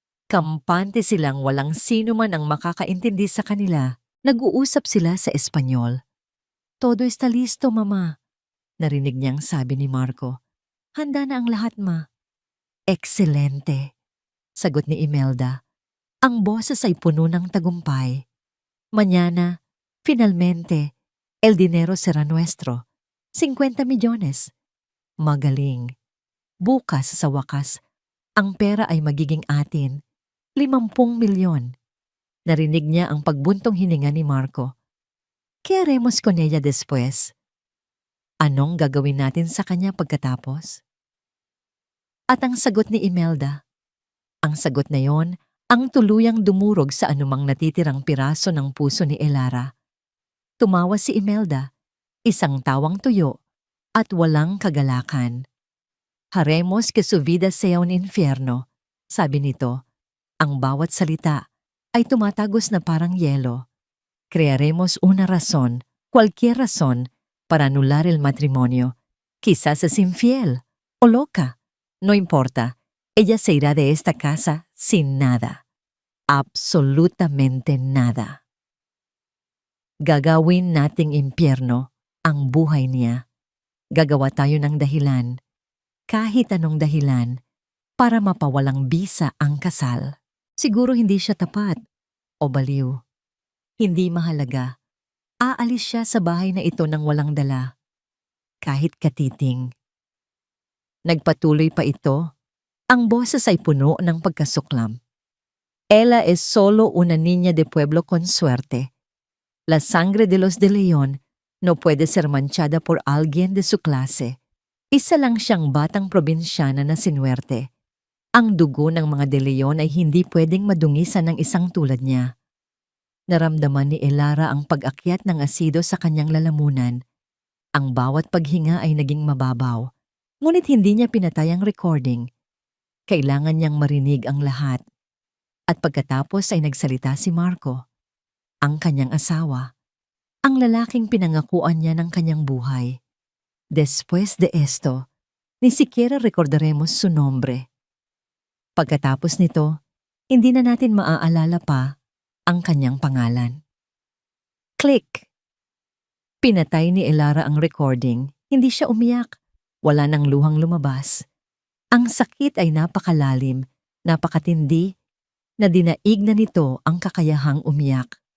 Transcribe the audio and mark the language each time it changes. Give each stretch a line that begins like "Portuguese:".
Filipino: Kampante silang walang sino man ang makakaintindi sa kanila. Nag-uusap sila sa Espanyol.
Spanish: Todo está listo, Mama.
Filipino: Narinig niyang sabi ni Marco. Handa na ang lahat, Ma.
Spanish: Excelente,
Filipino: sagot ni Imelda. Ang boses ay puno ng tagumpay.
Spanish: Mañana, finalmente, el dinero será nuestro. 50 milyones.
Filipino: Magaling. Bukas sa wakas, ang pera ay magiging atin. 50 milyon. Narinig niya ang pagbuntong hininga ni Marco.
Spanish: ¿Qué haremos con ella después?
Filipino: Anong gagawin natin sa kanya pagkatapos? At ang sagot ni Imelda. Ang sagot na yon ang tuluyang dumurog sa anumang natitirang piraso ng puso ni Elara. Tumawa si Imelda, isang tawang tuyo at walang kagalakan.
Spanish: Haremos que su vida sea un infierno,
Filipino: sabi nito. Ang bawat salita ay tumatagos na parang yelo.
Spanish: Crearemos una razón, cualquier razón, para anular el matrimonio. Quizás es infiel o loca. No importa, ella se irá de esta casa sin nada. Absolutamente nada.
Filipino: Gagawin nating impyerno ang buhay niya. Gagawa tayo ng dahilan, kahit anong dahilan, para mapawalang bisa ang kasal. Siguro hindi siya tapat o baliw. Hindi mahalaga. Aalis siya sa bahay na ito nang walang dala. Kahit katiting. Nagpatuloy pa ito. Ang boses ay puno ng pagkasuklam.
Spanish: Ella es solo una niña de pueblo con suerte. La sangre de los de León no puede ser manchada por alguien de su clase.
Filipino: Isa lang siyang batang probinsyana na sinuwerte. Ang dugo ng mga de León ay hindi pwedeng madungisan ng isang tulad niya. Naramdaman ni Elara ang pag-akyat ng asido sa kanyang lalamunan. Ang bawat paghinga ay naging mababaw, ngunit hindi niya pinatay ang recording. Kailangan niyang marinig ang lahat. At pagkatapos ay nagsalita si Marco. ang kanyang asawa, ang lalaking pinangakuan niya ng kanyang buhay.
Spanish: Después de esto, ni siquiera recordaremos su nombre.
Filipino: Pagkatapos nito, hindi na natin maaalala pa ang kanyang pangalan. Click! Pinatay ni Elara ang recording. Hindi siya umiyak. Wala nang luhang lumabas. Ang sakit ay napakalalim, napakatindi, na dinaig na nito ang kakayahang umiyak.